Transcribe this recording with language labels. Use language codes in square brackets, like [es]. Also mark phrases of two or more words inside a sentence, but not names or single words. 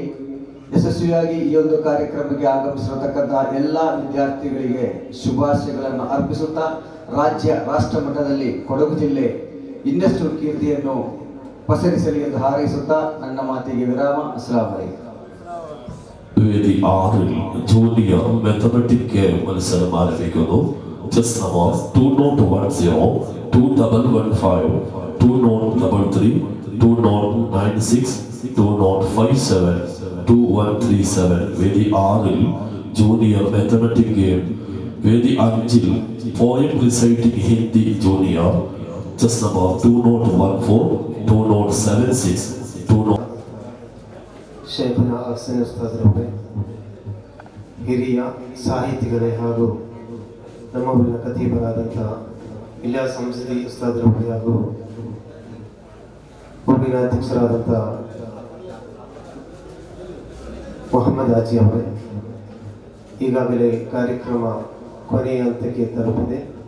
[kn] ಯಶಸ್ವಿಯಾಗಿ ಈ ಒಂದು ಕಾರ್ಯಕ್ರಮಕ್ಕೆ ಆಗಮಿಸಿರತಕ್ಕಂತಹ ಎಲ್ಲ ವಿದ್ಯಾರ್ಥಿಗಳಿಗೆ ಶುಭಾಶಯಗಳನ್ನು ಅರ್ಪಿಸುತ್ತಾ, ರಾಷ್ಟ್ರ ಮಟ್ಟದಲ್ಲಿ ಕೊಡಗು ಜಿಲ್ಲೆ ಇನ್ನಷ್ಟು ಕೀರ್ತಿಯನ್ನು ಪಸರಿಸಲಿ ಎಂದು ಹಾರೈಸುತ್ತಾ ನನ್ನ ಮಾತಿಗೆ ವಿರಾಮ. [ar] السلام عليكم. [ml] വേദി 6 [en] junior mathematic [ml] മത്സരം ആരംഭിക്കുന്നു. [en] chest number 2010 2115 2033 2096 2057 2137. വേദി 6 junior mathematic game. വേദി 5 poem reciting Hindi junior. chest number 2014 2076 20. [kn] ಶೇಖನ ಅಹ್ಸನ್ ಉಸ್ತಾದರವರೇ, ಹಿರಿಯ ಸಾಹಿತಿಗಳೇ ಹಾಗೂ ನಮ್ಮ ಊರಿನ ಖತೀಬರಾದಂಥ ಇಲಿಯಾಸ್ ಸಂಸದಿ ಉಸ್ತಾದರವರೇ ಹಾಗೂ ಊರಿನ ಅಧ್ಯಕ್ಷರಾದಂಥ ಮೊಹಮ್ಮದ್ ಹಾಜಿ ಅವರೇ, ಈಗಾಗಲೇ ಕಾರ್ಯಕ್ರಮ ಕೊನೆಯ ಹಂತಕ್ಕೆ ತಲುಪಿದೆ.